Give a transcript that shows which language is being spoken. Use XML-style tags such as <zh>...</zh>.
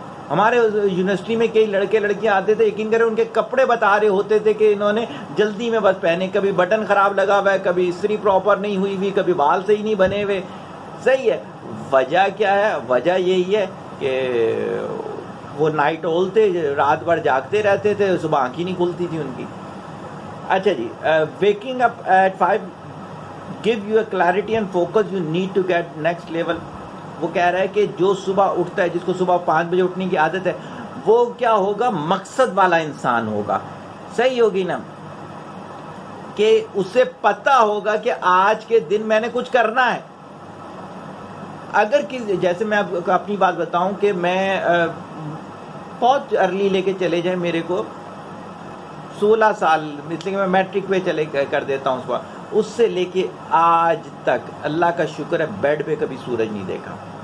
<ur>ہمارے یونیورسٹی میں کئی لڑکے لڑکیاں آتے تھے، یقین کریں ان کے کپڑے بتا رہے ہوتے تھے کہ انہوں نے جلدی میں بس پہنے، کبھی بٹن خراب لگا ہوا ہے، کبھی استری پراپر نہیں ہوئی ہوئی، کبھی بال صحیح نہیں بنے ہوئے۔ صحیح ہے، وجہ کیا ہے؟ وجہ یہی ہے کہ وہ نائٹ اول تھے، رات بھر جاگتے رہتے تھے، صبح آنکھ ہی نہیں کھلتی تھی ان کی. اچھا جی،</ur> <en>waking up at 5 give you a clarity and focus you need to get next level.</en> <ur>وہ کہہ رہا ہے کہ جو صبح اٹھتا ہے، جس کو صبح 5 بجے اٹھنے کی عادت ہے، وہ کیا ہوگا؟ مقصد والا انسان ہوگا. صحیح ہوگی نا، کہ اسے پتا ہوگا کہ آج کے دن میں نے کچھ کرنا ہے. اگر جیسے میں آپ کو اپنی بات بتاؤں کہ میں بہت ارلی لے کے چلے جائیں، میرے کو 16 سال، اس لیے کہ میں میٹرک پہ چلے کر دیتا ہوں صبح، اس سے لے کے آج تک اللہ کا شکر ہے بیڈ پہ کبھی سورج نہیں دیکھا.</ur>